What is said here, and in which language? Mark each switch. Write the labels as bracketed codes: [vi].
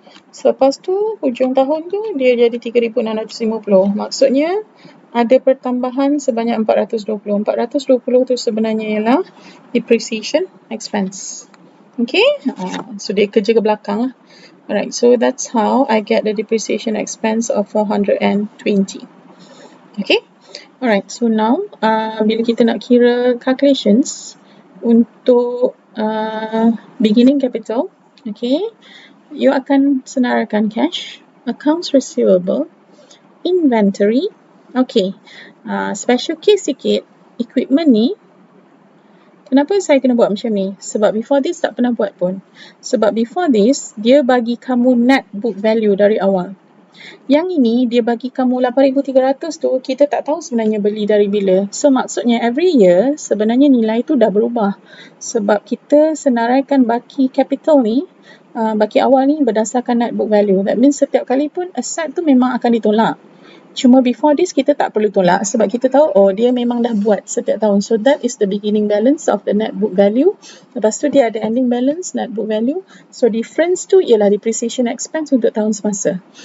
[ms] Selepas tu, hujung tahun tu, dia jadi 3,650. Maksudnya, ada pertambahan sebanyak 420. 420 tu sebenarnya ialah depreciation expense. Okay? So, dia kerja ke belakang lah. [en] Alright, so that's how I get the depreciation expense of 420. Okay? Alright, so now, [ms] bila kita nak kira [en] calculations untuk beginning capital, okay, you [ms] akan senaraikan [en] cash, accounts receivable, inventory. [ms] Okay, [en] special case [ms] sikit, equipment ni, kenapa saya kena buat macam ni? Sebab [en] before this [ms] tak pernah buat pun. Sebab before this, dia bagi kamu net book value dari awal. Yang ini, dia bagi kamu 8,300 tu, kita tak tahu sebenarnya beli dari bila. So, maksudnya [en] every year, [ms] sebenarnya nilai tu dah berubah. Sebab kita senaraikan baki capital ni, baki awal ni berdasarkan net book value. [en] That means [ms] setiap kali pun asset tu memang akan ditolak. Cuma [en] before this [ms] kita tak perlu tolak sebab kita tahu dia memang dah buat setiap tahun. [en] So that is the beginning balance of the net book value. [ms] Lepas tu dia ada ending balance net book value. So difference tu ialah depreciation expense untuk tahun semasa.